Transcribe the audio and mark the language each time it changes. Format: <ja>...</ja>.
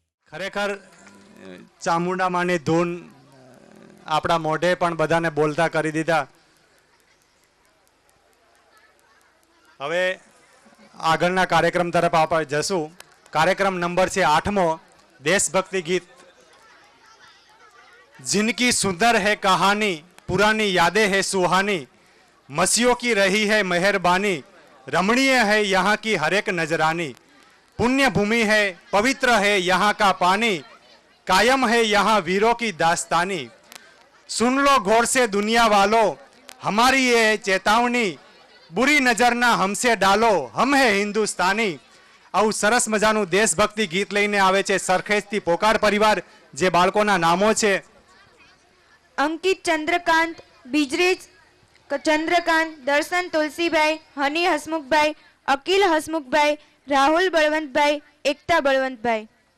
<gu>ખરેખર ચામુંડા માની ધૂન આપણા મોઢે પણ બધાને બોલતા કરી દીધા. હવે આગળના કાર્યક્રમ તરફ આપણે જશું. કાર્યક્રમ નંબર છે 8મો, દેશભક્તિ ગીત.</gu> <hi>जिनकी सुंदर है कहानी, पुरानी यादें है सुहानी, मसीहों की रही है मेहरबानी, रमणीय है यहाँ की हर एक नजरानी, पुण्य भूमि है, पवित्र है यहाँ का पानी, कायम है यहाँ वीरों की दास्तानी। सुन लो गौर से दुनिया वालों, हमारी ये चेतावनी, बुरी नजर ना हमसे डालो, हम है हिंदुस्तानी।</hi> <gu>આવું સરસ મજાનું દેશભક્તિ ગીત લઈને આવે છે સરખેજથી પોકાર પરિવાર, જે બાળકોના નામો છે અંકિત ચંદ્રકાંત, બીજરેજ ચંદ્રકાંત, દર્શન તુલસીભાઈ, હની હસમુખભાઈ, અકિલ હસમુખભાઈ, રાહુલ બળવંતભાઈ, એકતા બળવંતભાઈ.</gu>